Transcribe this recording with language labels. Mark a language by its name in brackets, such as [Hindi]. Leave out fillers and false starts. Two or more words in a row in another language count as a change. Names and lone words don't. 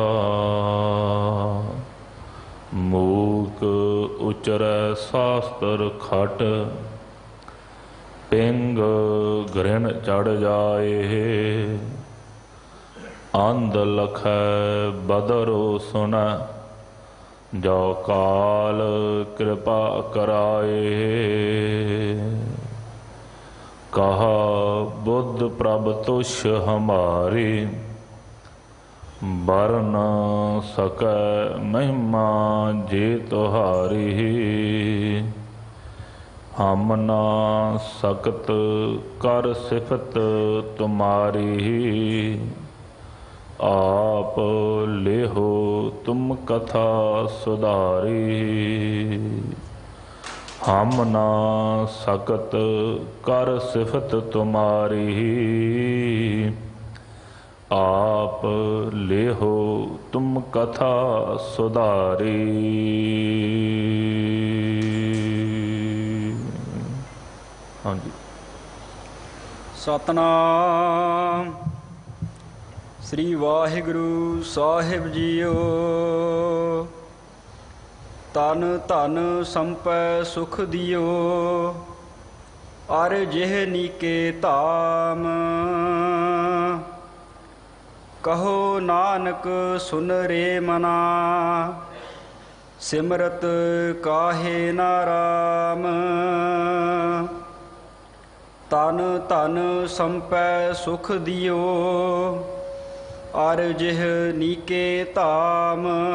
[Braj] मूक उचरै शास्त्र खट पिंग घृण चढ़ जाए अंध लखै बदरो सुन जो काल कृपा कराए। कहा बुद्ध प्रभ तुष हमारी बर न सकै महिमा जे तुहारी। हम ना सकत कर सिफत तुम्हारी आप लेहो तुम कथा सुधारी। हम ना सकत कर सिफत तुम्हारी आप लेहो तुम कथा सुधारी। [Punjabi] हाँ जी। सतनाम श्री वाहिगुरु साहिब जीओ। तन धन संपै सुख दियो ਅਰ ਜਿਹ ਨੀਕੇ ਧਾਮ। ਕਹੋ ਨਾਨਕ ਸੁਨ ਰੇ ਮਨਾ, ਸਿਮਰਤ ਕਾਹੇ ਨਾ ਰਾਮ। ਤਨ ਧਨ ਸੰਪੈ ਸੁਖ ਦਿਓ, ਅਰ ਜਿਹ ਨੀਕੇ ਧਾਮ।